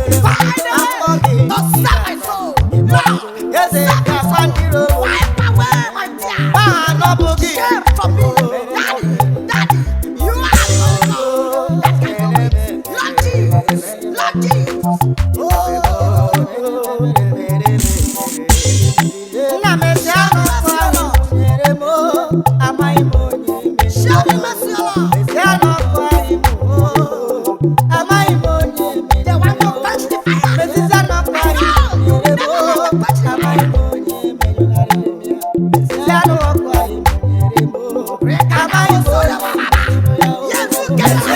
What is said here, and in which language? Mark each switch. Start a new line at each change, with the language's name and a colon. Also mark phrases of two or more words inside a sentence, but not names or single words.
English: Find a way to save my soul. Lord, save my soul. Wipe away my tears. Shame from me. Daddy, Daddy, you are the only God that can do it. Lord Jesus, Lord Jesus. Oh.
Igbo: Nna m, ezi anụ ọkụ ahụ nyere m, amaghị m onye mere.
English: Show me mercy, Lord.
Igbo: Ezi anụ ọkụ ahụ m, amaghị m onye mere.
English: They want to quench the fire.
Igbo: Ezi anụ ọkụ ahụ nyere m, amaghị m onye mere. Ezi anụ ọkụ ahụ nyere m, amaghị m onye mere.
English: Yes, you get it.